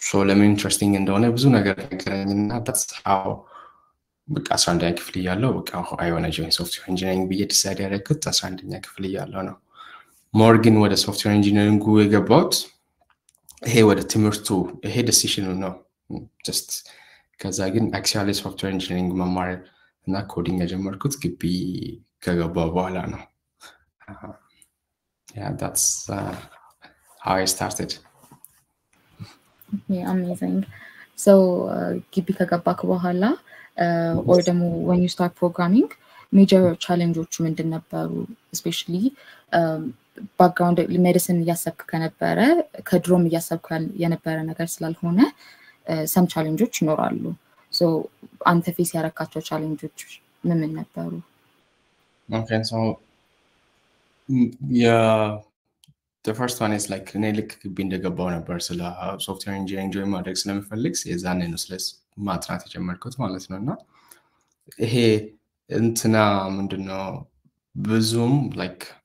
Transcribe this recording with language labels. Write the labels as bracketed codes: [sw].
[am] ለምን ኢንትረስቲንግ እንደሆነ ብዙ ነገር ነገረኝ እና [en] that's how [am] በቃ 11ኛ ክፍል እያለሁ በቃ [en] I want to join software engineering [am] ብዬ ዲሳይድ ያደረኩት 11ኛ ክፍል እያለሁ ነው። ሞር ግን ወደ ሶፍትዌር ኢንጂነሪንግ የገባሁት ይሄ ወደ ትምህርቱ ይሄ ዲሲሽኑ ነው just ከዛ ግን አክቹዋሊ ሶፍትዌር ኢንጂነሪንግ መማር እና ኮዲንግ የጀመርኩት ግቢ ከገባሁ በኋላ ነው። [en] That's how I started. Okay, amazing. So [am] ግቢ ከገባክ በኋላ [en] or [am] ደግሞ [en] when you start programming major challenges [am] ምንድን ነበሩ? [en] especially background medicine [am] እያሰብክ ከነበረ ከድሮም እያሰብክ የነበረ ነገር ስላልሆነ [en] some challenges [am] ይኖራሉ። so አንተ ፌስ ያረካቸው challenges ምን ነበሩ? [en] Okay, so yeah, the first one is like [am] እኔ ልክ ግቢ እንደገባው ነበር ስለ ሶፍትዌር ኢንጂነሪንግ ጆይን ማድረግ ስለምፈልግ የዛኔ ነው ስለስ ማጥናት የጀመርኩት ማለት ነው። እና ይሄ እንትና ምንድነው ብዙም ላይክ